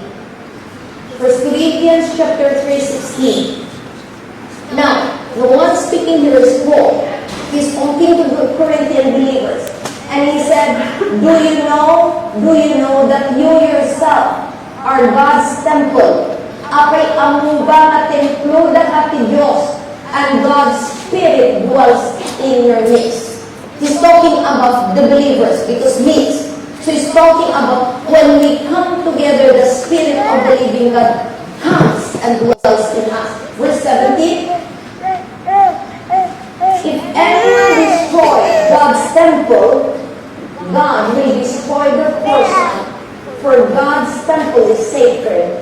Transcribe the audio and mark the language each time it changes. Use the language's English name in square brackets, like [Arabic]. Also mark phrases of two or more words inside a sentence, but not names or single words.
[English] First Corinthians chapter 3, 16. Now, the one speaking here is Paul. He's talking to the Corinthian believers. And he said, do you know that you yourself are God's temple? [Iloko] Apay amuba na templo dahati Diyos, [English] and God's Spirit dwells in your midst. He's talking about the believers because midst. So he's talking about when we come together, the Spirit of the living God comes and dwells in us. Verse 17. If anyone destroy God's temple, God will destroy the person, for God's temple is sacred.